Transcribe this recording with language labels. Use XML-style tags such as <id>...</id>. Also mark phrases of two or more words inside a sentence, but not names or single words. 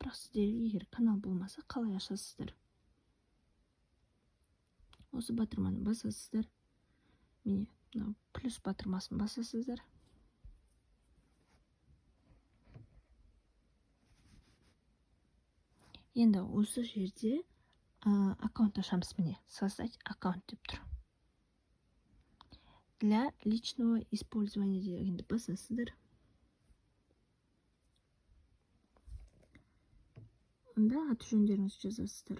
<kk>Бірақ сіздер егер канал болмаса, қалай ашасыздар? Осы батырманы басасыздар. Міне, плюс батырмасын басасыздар. Енді осы жерде аккаунт ашамыз. Міне,</kk> <ru>создать аккаунт</ru> <kk>деп тұр.</kk> <ru>Для личного использования</ru> <kk>дегенді басасыздар. Онда аты жөндеріңізді жазасыздар.</kk>